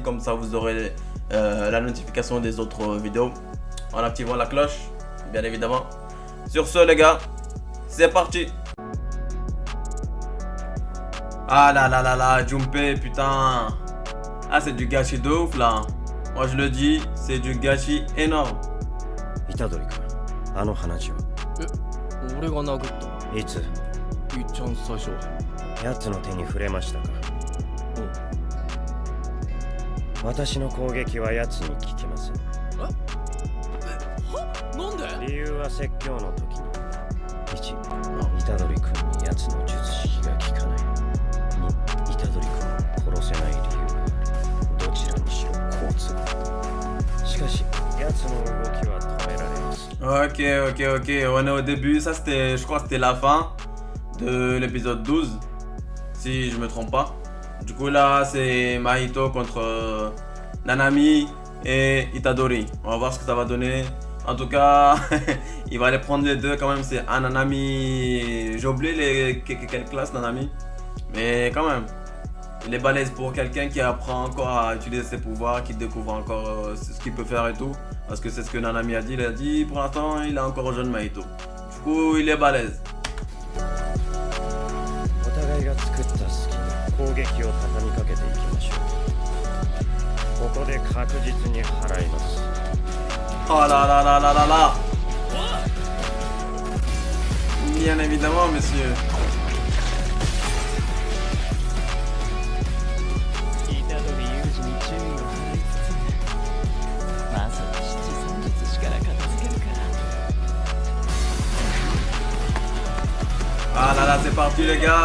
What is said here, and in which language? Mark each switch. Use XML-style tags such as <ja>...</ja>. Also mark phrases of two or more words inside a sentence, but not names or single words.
<fr>Comme ça, vous aurez la notification des autres vidéos en activant la cloche, bien évidemment. Sur ce, les gars, c'est parti. Ah là, Junpei, putain. Ah, c'est du gâchis de ouf là. Moi je le dis, c'est du gâchis énorme.</fr> <ja>Itadori君、あの話は。俺が殴った。いつ？いっちゃん最初。奴の手に触れましたか？私の攻撃は奴に効きません。なんで？理由は説教の時に。1、虎杖君に奴の術式が効かない。2、虎杖君を殺せない理由がある。どちらにしろ好都合。しかし、奴の動きは止められます。</ja> <fr>Ok. On est au début. Ça, c'était, je crois que c'était la fin de l'épisode 12. Si je me trompe pas. Du coup, là, c'est Mahito contre Nanami et Itadori. On va voir ce que ça va donner. En tout cas, il va les prendre les deux quand même. C'est un Nanami. J'ai oublié quelle classe Nanami. Mais quand même, il est balèze pour quelqu'un qui apprend encore à utiliser ses pouvoirs, qui découvre encore ce qu'il peut faire et tout. Parce que c'est ce que Nanami a dit. Il a dit pour l'instant, il est encore jeune Mahito. Du coup, il est balèze.</fr> <ja>お互いが作った隙に攻撃を畳みかけていきましょう。ここで確実に払います。</ja> <fr>Oh là. Bien évidemment, monsieur. Ah là, c'est parti les gars.</fr>